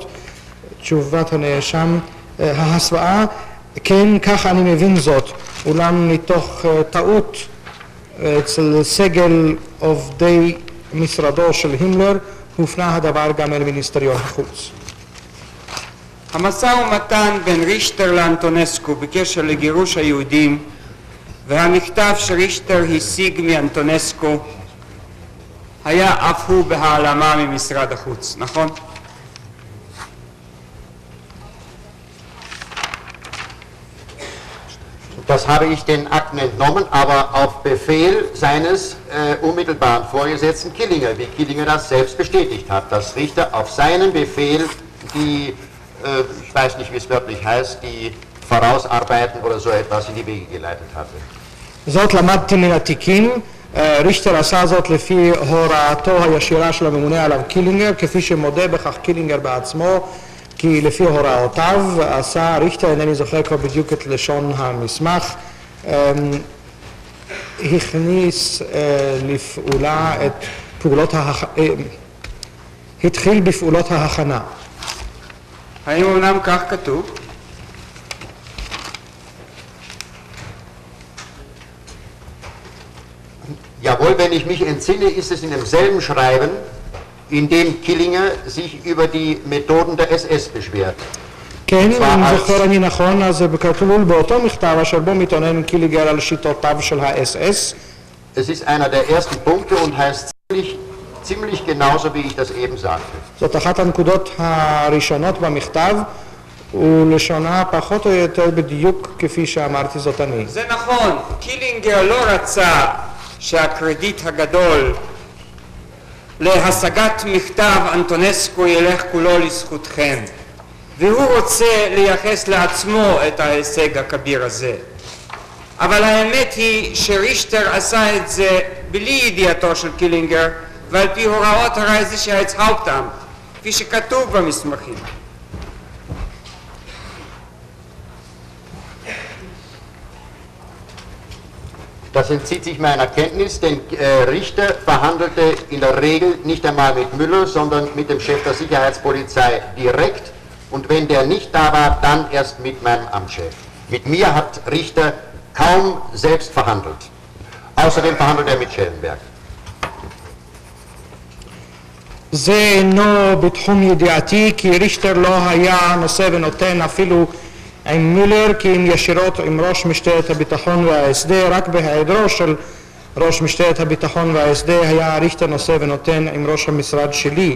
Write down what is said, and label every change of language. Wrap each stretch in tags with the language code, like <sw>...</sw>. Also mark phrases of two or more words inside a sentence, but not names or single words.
<he>תשובת הנאשם, ההסוואה, כן, ככה אני מבין זאת, אולם מתוך טעות אצל סגל עובדי משרדו של הימלר, הופנה הדבר גם אל מיניסטריון החוץ. המשא ומתן בין רישטר לאנטונסקו בקשר לגירוש היהודים והמכתב שרישטר השיג מאנטונסקו היה אף הוא בהעלמה ממשרד החוץ, נכון?</he> <de>Das habe ich den Akten entnommen, aber auf Befehl seines unmittelbaren Vorgesetzten Killinger, wie Killinger das selbst bestätigt hat, dass Richter auf seinen Befehl die, ich weiß nicht, wie es wörtlich heißt, die Vorausarbeiten oder so etwas in die Wege geleitet hatte.</de> <he>זאת למדתי מן התיקים, רישטר עשה זאת לפי הוראתו הישירה של הממונה עליו קילינגר, כפי שמודה בכך קילינגר בעצמו, כי לפי הוראותיו עשה רישטר, אינני זוכר כבר בדיוק את לשון המסמך, הכניס לפעולה את פעולות התחיל בפעולות ההכנה. האם אומנם כך כתוב?</he> <de>Jawohl, wenn ich mich entsinne, ist es in demselben Schreiben, in dem Killinger sich über die Methoden der SS beschwert.</de> <he>כן, אם זוכר אני נכון, אז כתוב באותו מכתב אשר בו מתעונן קילינגר על שיטותיו של ה-SS.</he> <de>Es ist einer der ersten Punkte und heißt ziemlich genauso, wie ich das eben sagte.</de> <he>זאת אחת הנקודות הראשונות במכתב, ולשונה פחות או יותר בדיוק כפי שאמרתי זאת אני. זה נכון, קילינגר לא רצה שהקרדיט הגדול להשגת מכתב אנטונסקו ילך כולו לזכותכם, והוא רוצה לייחס לעצמו את ההישג הכביר הזה. אבל האמת היא שרישטר עשה את זה בלי ידיעתו של קילינגר ועל פי הוראות הרייכסהאופטאמט, כפי שכתוב במסמכים.</he> <de>Das entzieht sich meiner Kenntnis, denn Richter verhandelte in der Regel nicht einmal mit Müller, sondern mit dem Chef der Sicherheitspolizei direkt, und wenn der nicht da war, dann erst mit meinem Amtschef. Mit mir hat Richter kaum selbst verhandelt. Außerdem verhandelt er mit Schellenberg.</de> <he>זה אינו בתחום ידיעתי, כי רישטר לא היה נושא ונותן אפילו עם מילר, כי אם ישירות עם ראש משטרת הביטחון וההסדר, רק בהיעדרו של ראש משטרת הביטחון וההסדר היה רישטר נושא ונותן עם ראש המשרד שלי.</he>